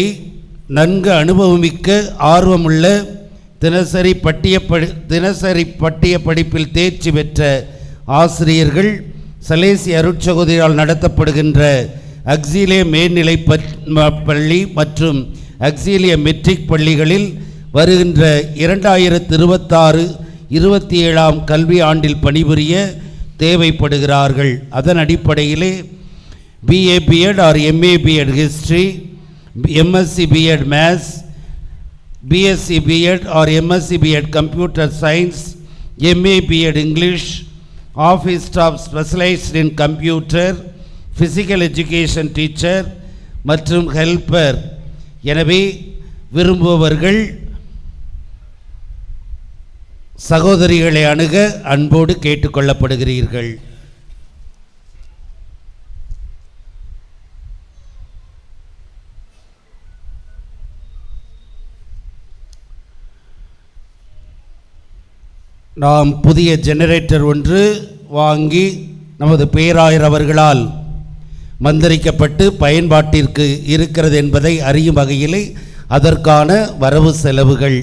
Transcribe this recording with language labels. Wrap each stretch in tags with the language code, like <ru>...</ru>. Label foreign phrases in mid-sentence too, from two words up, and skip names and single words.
<ta>நன்கு அனுபவமிக்க ஆர்வமுள்ள தினசரி பட்டிய படிப்பில் தேர்ச்சி பெற்ற ஆசிரியர்கள் சலேசி அருட்சகோதரியால் நடத்தப்படுகின்ற அக்ஸீலிய மேல்நிலை பள்ளி மற்றும் அக்ஸீலிய மெட்ரிக் பள்ளிகளில் வருகின்ற 2026-27 கல்வி ஆண்டில் பணிபுரிய தேவைப்படுகிறார்கள். அதன் அடிப்படையிலே</ta> <en>BA B.Ed or MA B.Ed History, MSc B.Ed Maths, BSc B.Ed or MSc B.Ed Computer Science, MA B.Ed English, Office Staff Specialized in Computer, Physical Education Teacher மற்றும் Helper.</en> <ta>எனவே விரும்புபவர்கள் சகோதரிகளை அணுக அன்போடு கேட்டுக்கொள்ளப்படுகிறீர்கள். நாம் புதிய ஜெனரேட்டர் ஒன்று வாங்கி நமது பேராயர் அவர்களால் மந்திரிக்கப்பட்டு பயன்பாட்டிற்கு இருக்கிறது என்பதை அறியும் வகையிலே அதற்கான வரவு செலவுகள்.</ta>